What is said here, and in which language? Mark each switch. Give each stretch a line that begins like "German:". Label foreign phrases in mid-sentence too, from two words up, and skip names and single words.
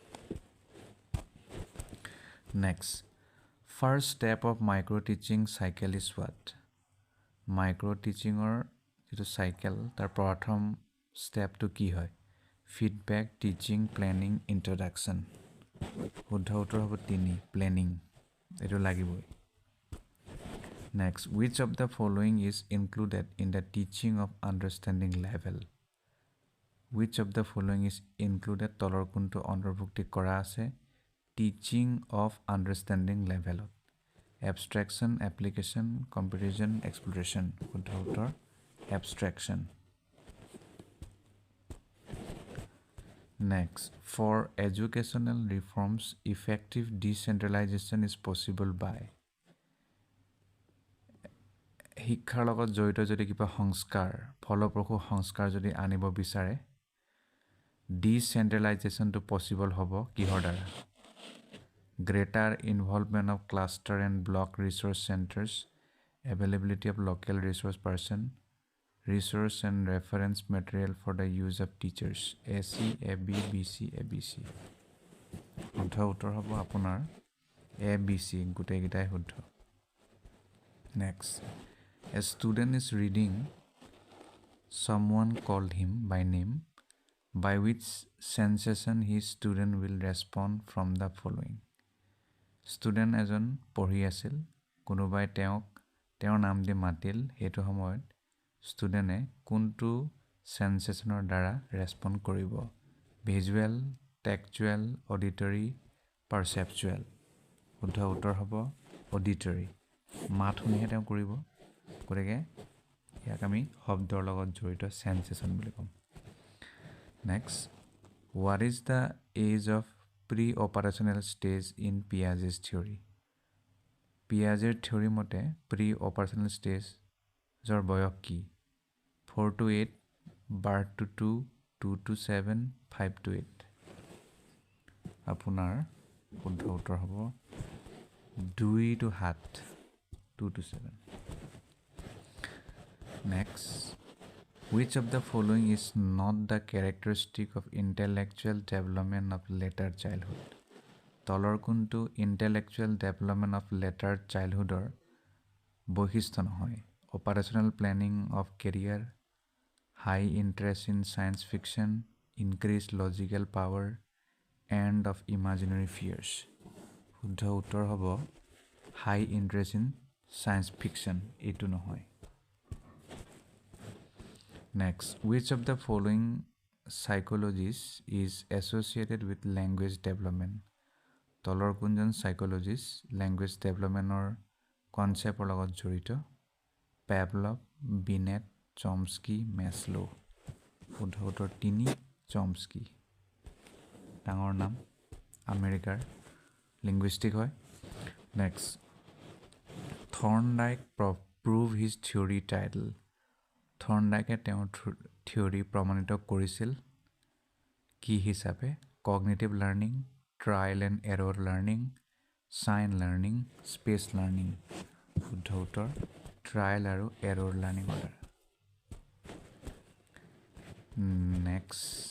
English: next first step of micro teaching cycle is what micro teaching or
Assamese: যেটো cycle তাৰ প্ৰথম
English: step
Assamese: তো কি হয়
English: feedback teaching planning introduction
Assamese: শুদ্ধ উত্তৰ হ'ব
English: 3 planning
Assamese: এটো লাগিবই
English: next which of the following is included in the teaching of understanding level which of the following is included
Assamese: তলৰ কোনটো অন্তৰ্ভুক্তি কৰা আছে
English: teaching of understanding level abstraction application comparison exploration
Assamese: শুদ্ধ উত্তৰ
English: abstraction next for educational reforms effective decentralization is possible by
Assamese: শিক্ষাৰ লগত জড়িত যদি কিবা সংস্কাৰ ফলপ্ৰসূ সংস্কাৰ যদি আনিব বিচাৰে
English: decentralization to possible
Assamese: হ'ব কিহৰ দ্বাৰা
English: greater involvement of cluster and block resource centers availability of local resource person resource and reference material for the use of teachers AC AB BC ABC
Assamese: শুদ্ধ উত্তৰ হ'ব আপোনাৰ ABC গোটেইকেইটাই শুদ্ধ
English: next a student is reading someone called him by name by which sensation his student will respond from the following student
Assamese: এজন পঢ়ি আছিল কোনোবাই তেওঁৰ নাম দি মাতিল হেতু সময়ত ষ্টুডেণ্টে কোনটো সেন্সেশনৰ দ্বাৰা ৰেসপন্ড কৰিব
English: visual textual auditory perceptual
Assamese: শুদ্ধ উত্তৰ হ'ব অডিটৰী মাত শুনিহে তেওঁ কৰিব গতিকে ইয়াক আমি শব্দৰ লগত জড়িত সেন্সেশন বুলি কম
English: নেক্সট what is the age of pre-operational stage in Piaget's theory Piaget's theory মতে pre-operational stage
Assamese: জৰ বয়স কি
English: 4 to 8 birth to 2 2 to 7 5 to 8
Assamese: আপোনাৰ শুদ্ধ উত্তৰ হ'ব
English: 2 to 7 2 to 7 next which of the following is not the characteristic of intellectual development of later childhood
Assamese: তলৰ কোনটো
English: intellectual development of later childhoodৰ
Assamese: বৈশিষ্ট্য নহয়
English: operational planning of career high interest in science fiction increased logical power end of imaginary fears
Assamese: শুদ্ধ উত্তৰ হ'ব
English: high interest in science fiction
Assamese: এইটো নহয়
English: নেক্সট which of the following psychologies is associated with language development
Assamese: তলৰ কোনজন
English: psychologist language developmentৰ conceptৰ
Assamese: লগত জড়িত পেভলভ বিনেট চমস্কি মেছলো শুদ্ধ উত্তৰ 3 চমস্কি ডাঙৰ নাম আমেৰিকাৰ লিঙ্গুইষ্টিক হয়
English: next Thorndike prove his theory title
Assamese: থৰ্নডাইকে তেওঁৰ থিওৰি প্ৰমাণিত কৰিছিল কি হিচাপে
English: cognitive learning trial and error learning sign learning space learning
Assamese: শুদ্ধ উত্তৰ ট্ৰায়েল আৰু
English: error learningৰ
Assamese: দ্বাৰা নেক্সট